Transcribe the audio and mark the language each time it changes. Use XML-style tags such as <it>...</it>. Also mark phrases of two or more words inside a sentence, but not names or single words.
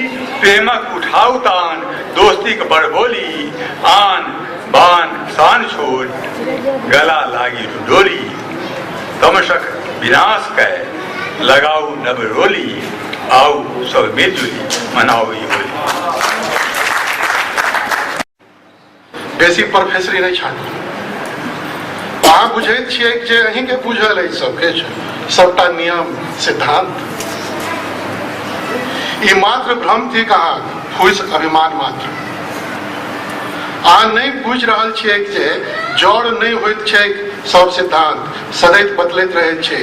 <mai>प्रेमक उठाऊ तान दोस्ती के बड़ बोली, आन बान शान छोड़ गला लागी डोरी। तमशक विनाश कै लगाओ नब रोली, आओ सब मिलजुली मनाओ ई होली। बेसी प्रोफेसरी नहीं छानी, अहाँ बुझैत छियै जे अहींके बुझल अछि सबके सबटा नियम सिद्धांत। ई मात्र भ्रम थी कहाँ फूस अभिमान मात्र। अहाँ नहीं बुझ रहल छियै जे जड़ नहीं होइत छै सब सिद्धांत सदैव बदलैत रहैत छै।</mai>